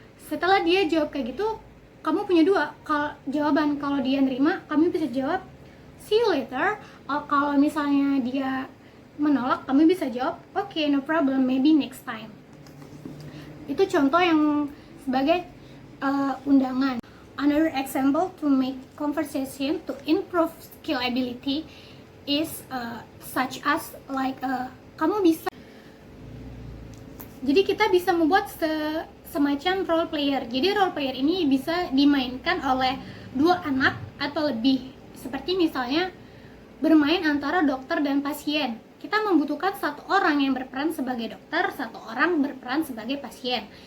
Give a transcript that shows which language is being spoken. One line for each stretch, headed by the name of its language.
Indonesian: Setelah dia jawab kayak gitu, kamu punya dua jawaban. Kalau dia nerima, kamu bisa jawab
English: see you later.
Indonesian: Kalau misalnya dia menolak, kamu bisa jawab
English: okay, no problem, maybe next time.
Indonesian: Itu contoh yang sebagai undangan.
English: Another example to make conversation to improve skill ability is such as like
Indonesian: kamu bisa. Jadi kita bisa membuat semacam role player. Jadi role player ini bisa dimainkan oleh dua anak atau lebih. Seperti misalnya bermain antara dokter dan pasien. Kita membutuhkan satu orang yang berperan sebagai dokter, satu orang berperan sebagai pasien.